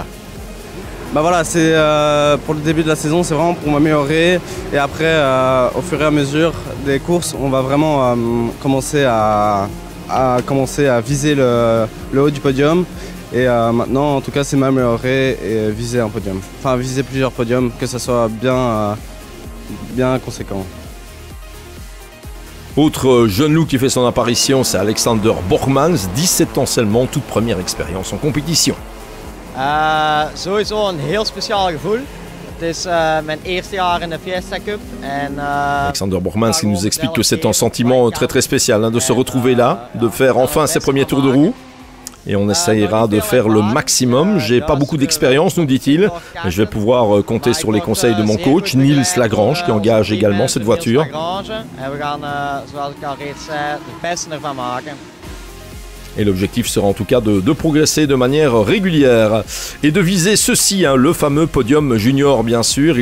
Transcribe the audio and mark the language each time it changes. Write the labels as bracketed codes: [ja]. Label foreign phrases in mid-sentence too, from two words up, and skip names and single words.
[fr] Bah voilà, c'est pour le début de la saison, c'est vraiment pour m'améliorer et après, au fur et à mesure des courses, on va vraiment commencer à viser le haut du podium et maintenant, en tout cas, c'est m'améliorer et viser un podium. Enfin, viser plusieurs podiums, que ça soit bien conséquent. Autre jeune loup qui fait son apparition, c'est Alexander Borgmans, 17 ans seulement, toute première expérience en compétition. [nl] Sowieso een heel speciaal gevoel. Het is mijn eerste jaar in de Fiesta Cup. [fr] Alexander Borgmans qui nous explique que c'est un sentiment très spécial de se retrouver là, de faire enfin ses premiers tours de roue. Et on essayera de faire le maximum. J'ai pas beaucoup d'expérience, nous dit-il, mais je vais pouvoir compter sur les conseils de mon coach, Niels Lagrange, qui engage également cette voiture. Et l'objectif sera en tout cas de progresser de manière régulière et de viser ceci, le fameux podium junior bien sûr.